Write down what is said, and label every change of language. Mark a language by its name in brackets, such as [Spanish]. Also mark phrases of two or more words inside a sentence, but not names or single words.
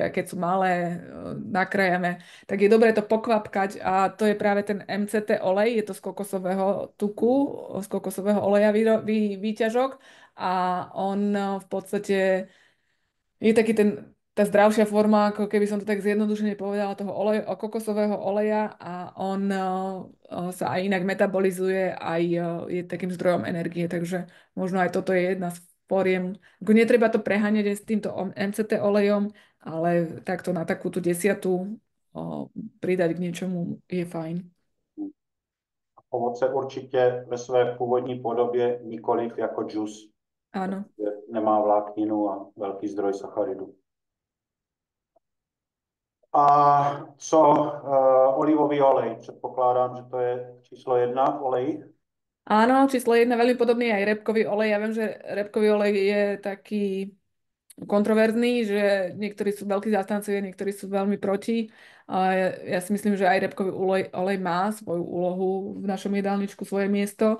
[Slovak] a keď sú malé, nakrájame, tak je dobré to pokvapkať a to je práve ten MCT olej, je to z kokosového tuku, z kokosového oleja výťažok a on v podstate je taký tá zdravšia forma, ako keby som to tak zjednodušene povedala, toho kokosového oleja a on sa aj inak metabolizuje, aj je takým zdrojom energie, takže možno aj toto je jedna z foriem. Ako netreba to preháňať aj s týmto MCT olejom, ale takto na takú tú desiatu pridať k niečomu je fajn. [Czech] ovoce určitě ve své původní podobě, nikoliv jako džus, [Slovak] Áno. [Czech] protože nemá vlákninu a velký zdroj sacharidu. A co olivový olej? Předpokládám, že to je číslo 1 v olejích. [Slovak] Áno, číslo 1, veľmi podobný aj repkový olej. Ja viem, že repkový olej je taký kontroverzný, že niektorí sú veľkí zástancovia, niektorí sú veľmi proti. A ja si myslím, že aj repkový olej má svoju úlohu v našom jedálničku, svoje miesto.